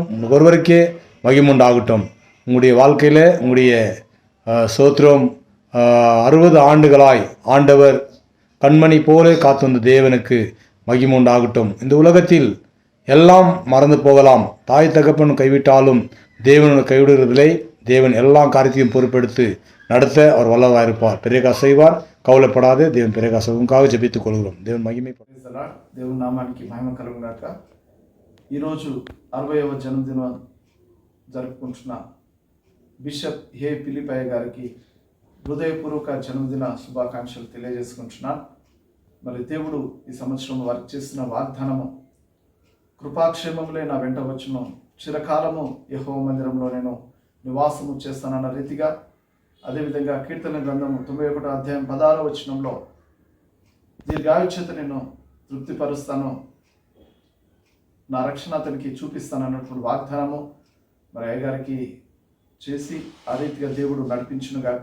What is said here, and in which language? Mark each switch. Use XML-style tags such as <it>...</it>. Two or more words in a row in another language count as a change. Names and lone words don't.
<ta>உங்களுக்கு ஒருவருக்கே மகிமை உண்டாகட்டும். உங்களுடைய வாழ்க்கையில் உங்களுடைய சோத்திரம் 60 ஆண்டுகளாய் ஆண்டவர் கண்மணி போல காத்து வந்த தேவனுக்கு மகிமை உண்டாகட்டும். இந்த உலகத்தில் எல்லாம் மறந்து போகலாம், தாய் தகப்பன் கைவிட்டாலும் தேவனோட கைவிடுவதில்லை. தேவன் எல்லா காரியத்தையும் பொறுப்பெடுத்து நடத்த அவர் வல்லவராக இருப்பார். பெரிய செய்வார், கவலைப்படாது. தேவன் பெரிய உங்களுக்காக ஜெபித்துக் கொள்கிறோம்.</ta> <te>దేవుని మహిమ దేవుని నామానికి మహిమ కలుగుగాక. ఈరోజు 60వ జన్మదినం జరుపుకుంటున్న బిషప్ హే పిలిపయ్య గారికి హృదయపూర్వక జన్మదిన శుభాకాంక్షలు తెలియజేసుకుంటున్నాను. మరి దేవుడు ఈ సంవత్సరం వారికి చేసిన వాగ్దానము, కృపాక్షేమములే నా వెంట వచ్చును, చిరకాలము యెహోవా మందిరంలో నేను నివాసము చేస్తానన్న రీతిగా, అదేవిధంగా కీర్తన గ్రంథము 91వ అధ్యాయం 16వ వచనంలో దీర్ఘాయుష్యత నేను తృప్తిపరుస్తాను, నా రక్షణ అతనికి చూపిస్తాను అన్నటువంటి వాగ్దానము మరి అయ్యగారికి చేసి ఆ రీతిగా దేవుడు నడిపించును గాక.</te>